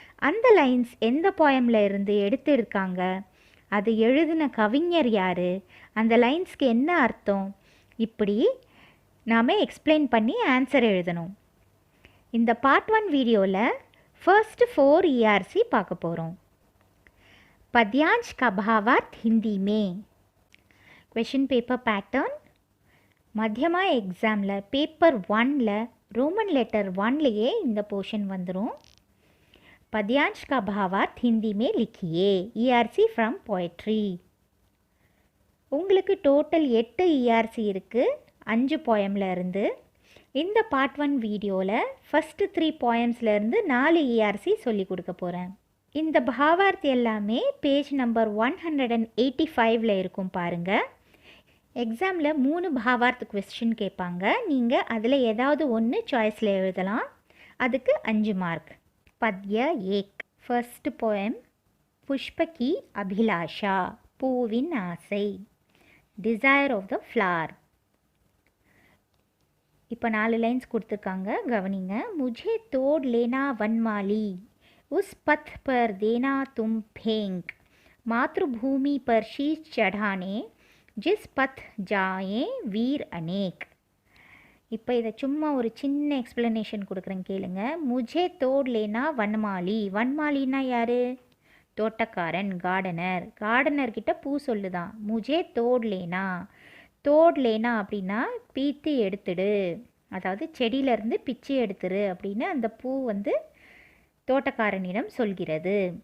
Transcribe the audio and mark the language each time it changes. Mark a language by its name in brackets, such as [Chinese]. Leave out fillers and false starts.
[Tamil] அந்த லைன்ஸ் எந்த போயமில் இருந்து எடுத்திருக்காங்க, அது எழுதின கவிஞர் யார், அந்த லைன்ஸ்க்கு என்ன அர்த்தம், இப்படி நாம் எக்ஸ்பிளைன் பண்ணி ஆன்சர் எழுதணும். இந்த பார்ட் 1 வீடியோவில் ஃபர்ஸ்ட் 4 ERC பார்க்க போகிறோம். [Hindi] पद्यांश का भावार्थ हिंदी में. [English] question paper pattern [Tamil] மத்தியமா எக்ஸாமில் பேப்பர் 1ல் ரோமன் லெட்டர் 1லேயே இந்த போர்ஷன் வந்துடும். [Hindi] पद्यांश का भावार्थ हिंदी में लिखिए. [English] ERC from poetry. [Tamil] உங்களுக்கு டோட்டல் 8 ERC இருக்குது 5 போயமில் இருந்து. இந்த பார்ட் 1 வீடியோவில் ஃபஸ்ட்டு 3 போயம்ஸ்லேருந்து 4 ERC சொல்லி கொடுக்க போகிறேன். இந்த பாவார்த் எல்லாமே பேஜ் நம்பர் 185ல் இருக்கும் பாருங்கள். எக்ஸாமில் 3 பாவார்த் கொஸ்டின் கேட்பாங்க. நீங்கள் அதில் ஏதாவது ஒன்று சாய்ஸில் எழுதலாம். அதுக்கு 5 மார்க். [Hindi] पद्य 1. [English] first poem Pushp ki Abhilasha, [Tamil] पूविन आसै, [English] Desire of the flower. [Tamil] இப்போ 4 லைன்ஸ் கொடுத்துருக்காங்க, கவனிங்க. [Hindi] मुझे तोड़ लेना वनमाली, उस पथ पर देना तुम फेंक, मातृभूमि पर शीश चढ़ाने, जिस पथ जाए वीर अनेक. [Tamil] இப்போ இதை சும்மா ஒரு சின்ன எக்ஸ்ப்ளனேஷன் கொடுக்குறேன் கேளுங்க. [Hindi] முஜே தோட் லேனா வன்மாலி. [Tamil] வன்மாலின்னா யார்? தோட்டக்காரன், கார்டனர். கார்டனர்கிட்ட பூ சொல்லுதான். [Hindi] முஜே தோட் லேனா. தோட் லேனா [Tamil] அப்படின்னா பீத்து எடுத்துடு, அதாவது செடியிலேருந்து பிச்சு எடுத்துரு அப்படின்னு அந்த பூ வந்து தோட்டக்காரனிடம் சொல்கிறது.